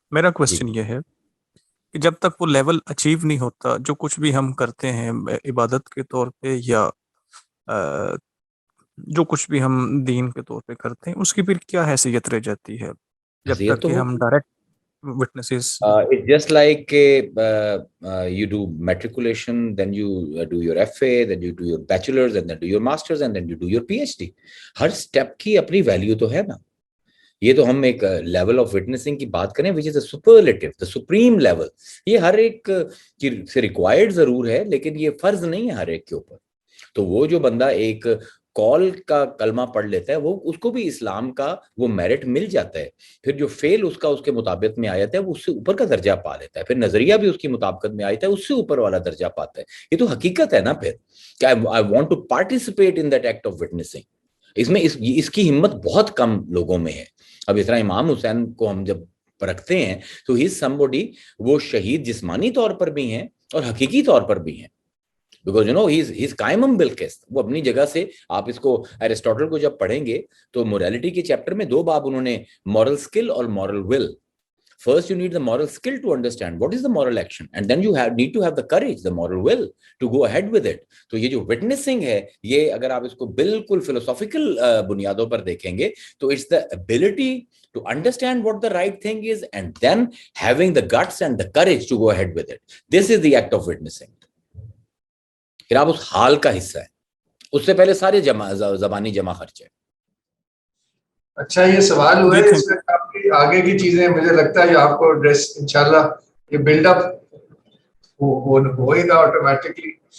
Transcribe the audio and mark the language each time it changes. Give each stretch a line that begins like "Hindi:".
Urdu: میرا کویسچن یہ ہے کہ جب تک وہ لیول اچیو نہیں ہوتا، جو کچھ بھی ہم کرتے ہیں عبادت کے طور پہ یا جو کچھ بھی ہم دین کے طور پہ کرتے ہیں، اس کی پھر کیا حیثیت رہ جاتی ہے جب تک کہ ہم direct witnesses
English: it's just like you do matriculation, then you do your FA, then you do your bachelor's, and then do your master's, and then you do your PhD.
Urdu: Hare step کی اپنی value تو ہے نا. یہ تو ہم ایک level of witnessing کی بات کریں
English: which is the superlative, the supreme level.
Urdu: یہ ہر ایک سے ریکوائرڈ ضرور ہے لیکن یہ فرض نہیں ہے ہر ایک کے اوپر. تو وہ جو بندہ ایک کال کا کلمہ پڑھ لیتا ہے وہ اس کو بھی اسلام کا وہ میرٹ مل جاتا ہے. پھر جو فیل اس کا اس کے مطابقت میں آیا ہے وہ اس سے اوپر کا درجہ پا لیتا ہے. پھر نظریہ بھی اس کی مطابقت میں آیا ہے اس سے اوپر والا درجہ پاتا ہے. یہ تو حقیقت ہے نا پھر کہ
English: I want to participate in that act of witnessing.
Urdu: اس میں اس کی ہمت بہت کم لوگوں میں ہے. اب اس طرح امام حسین کو ہم جب پرکھتے ہیں تو ہی somebody وہ شہید جسمانی طور پر بھی ہیں اور حقیقی طور پر بھی ہیں.
English: Because you know he's قائمم بالقسط.
Urdu: وہ اپنی جگہ سے آپ اس کو ایرسٹوٹل کو جب پڑھیں گے تو موریلٹی کے چیپٹر میں 2 باب انہوں نے moral skill اور moral will.
English: First you need the moral skill to understand what is the moral action and then you need to have the courage, the moral will to go ahead with it.
Urdu: تو یہ جو witnessing ہے یہ اگر آپ اس کو بالکل philosophical بنیادوں پر دیکھیں گے
English: تو it's the ability to understand what the right thing is and then having the guts and the courage to go ahead with it. This is the act of witnessing.
Urdu: پھر آپ اس حال کا حصہ ہے. اس سے پہلے سارے زبانی جمع خرچ ہے. اچھا یہ سوال ہوا ہے اس میں کافی آگے کی چیزیں مجھے لگتا ہے جو آپ کو ایڈریس انشاءاللہ یہ بلڈ اپ ہوئے گا آٹومیٹکلی.